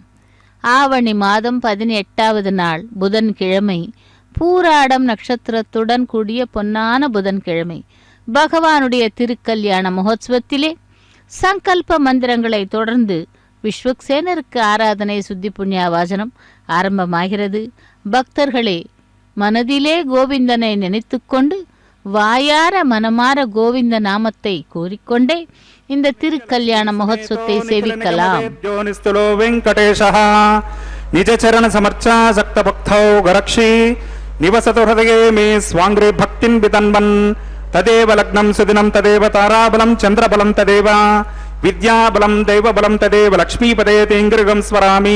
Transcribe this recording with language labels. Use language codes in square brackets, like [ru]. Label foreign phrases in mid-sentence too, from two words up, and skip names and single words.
[ta] ஆவணி மாதம் 18வது நாள் புதன்கிழமை, பூராடம் நட்சத்திரத்துடன் கூடிய பொன்னான புதன்கிழமை பகவானுடைய திருக்கல்யாண மகோத்சவத்திலே சங்கல்ப மந்திரங்களை தொடர்ந்து விஸ்வக்சேனருக்கு ஆராதனை சுத்தி புண்ணிய வாசனம் ஆரம்பமாகிறது. பக்தர்களே, மனதிலே கோவிந்தனை நினைத்துக்கொண்டு வாயார மனமார கோவிந்த நாமத்தை கூறிக்கொண்டே இந்த திருக்கல்யாண மகோத்சவத்தை சேவிக்கலாம். [sa] निज चरण समर्चा शक्त भक्तौ गरक्षी निवसतु हृदये मे स्वांग्रे भक्तिं वितन्वन् तदेव लग्नं सुदिनं तदेव ताराबलं चंद्रबलं तदेव विद्याबलं दैवबलं तदेव लक्ष्मीपदे तेङ्गृगं स्मरामि।